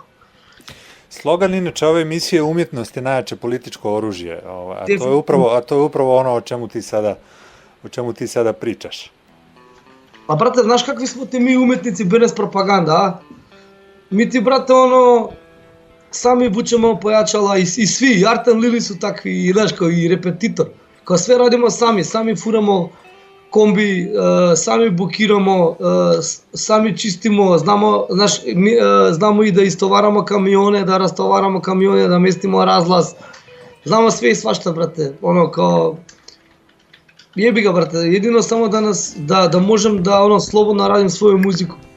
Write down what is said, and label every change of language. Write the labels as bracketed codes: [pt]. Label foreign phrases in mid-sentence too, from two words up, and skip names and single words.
[hr] Slogan inače ove emisije umjetnost je najjače političko oružje, a to je upravo ono o čemu ti sada pričaš. [sr] Pa brate, znaš kakvi smo ti mi umjetnici bez propaganda, a? Mi ti, brate, sami vučemo pojačala i svi, Artan Lili su takvi, i znaš, kao i repetitor. Kao sve radimo sami furamo комби, сами букирамо, сами чистимо, знамо и да истовараме камионе, да растовараме камионе, да местимо разлаз. Знамо све и свашта, брате. Оно као јеби га, брате. Едино само да можем да слободно радим своја музику.